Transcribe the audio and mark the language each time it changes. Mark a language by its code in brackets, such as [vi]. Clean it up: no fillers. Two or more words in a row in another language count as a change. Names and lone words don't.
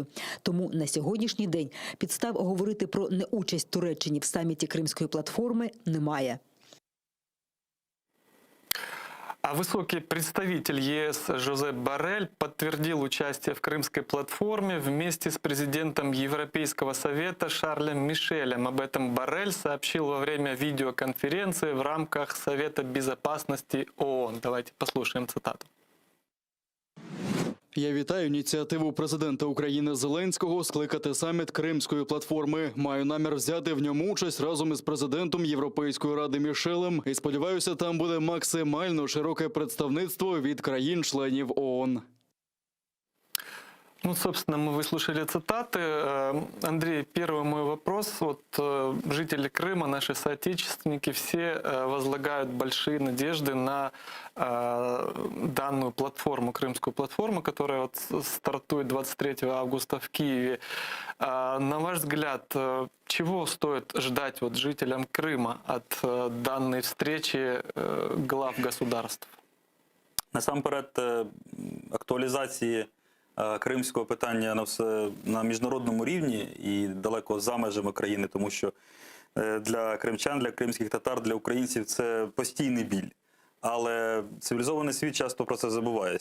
[uk] Тому на сьогоднішній день підстав говорити про неучасть Туреччини в саміті Кримської платформи немає. [ru] А высокий представитель ЕС Жозеп Боррель подтвердил участие в Крымской платформе вместе с президентом Европейского совета Шарлем Мишелем. Об этом Боррель сообщил во время видеоконференции в рамках Совета безопасности ООН. Давайте послушаем цитату. [uk] Я вітаю ініціативу президента України Зеленського скликати саміт Кримської платформи. Маю намір взяти в ньому участь разом із президентом Європейської ради Мішелем. І сподіваюся, там буде максимально широке представництво від країн-членів ООН. Ну, [ru] собственно, мы выслушали цитаты. Андрей, первый мой вопрос. Вот жители Крыма, наши соотечественники, все возлагают большие надежды на данную платформу, Крымскую платформу, которая вот стартует 23 августа в Киеве. На ваш взгляд, чего стоит ждать вот жителям Крыма от данной встречи глав государств? [uk] Насамперед, актуалізації кримського питання на міжнародному рівні і далеко за межами країни, тому що для кримчан, для кримських татар, для українців це постійний біль. Але цивілізований світ часто про це забуває.